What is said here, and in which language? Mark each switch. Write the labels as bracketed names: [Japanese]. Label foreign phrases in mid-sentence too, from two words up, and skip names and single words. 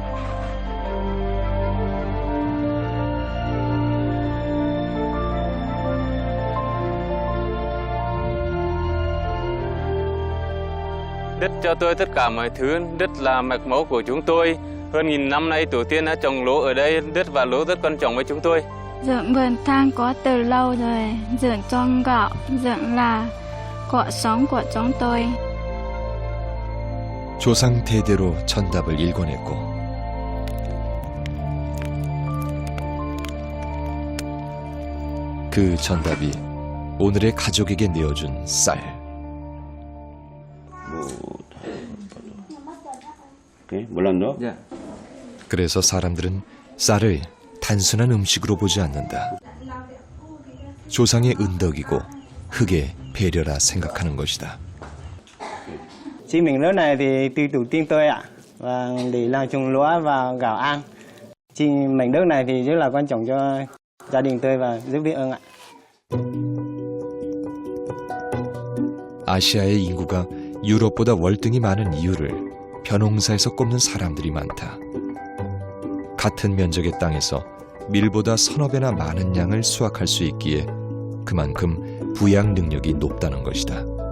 [Vietnamese] Đất cho tôi tất cả mọi thứ, đất là mạch máu của chúng tôi. Hơn nghìn năm nay tổ tiên đã trồng lúa ở đây, đất và lúa rất quan trọng với chúng tôi. Dưỡng vườn than có từ lâu rồi, dưỡng cho gạo, dưỡng là cội sống của chúng tôi. [Korean] 조상 대대로 전답을 일궈냈고 그 전답이 오늘의 가족에게 내어준 쌀. 그래서 사람들은 쌀을 단순한 음식으로 보지 않는다. 조상의 은덕이고 흙의 배려라 생각하는 것이다. [Vietnamese] Chi miếng đất này thì từ tổ tiên tôi ạ, và để làm trồng lúa và gạo ăn. Chi mảnh đất này thì rất là quan trọng cho gia đình tôi và rất biết ơn ạ. [Korean] 아시아의 인구가 유럽보다 월등히 많은 이유를 벼농사에서 꼽는 사람들이 많다. 같은 면적의 땅에서 밀보다 서너 배나 많은 양을 수확할 수 있기에 그만큼 부양 능력이 높다는 것이다.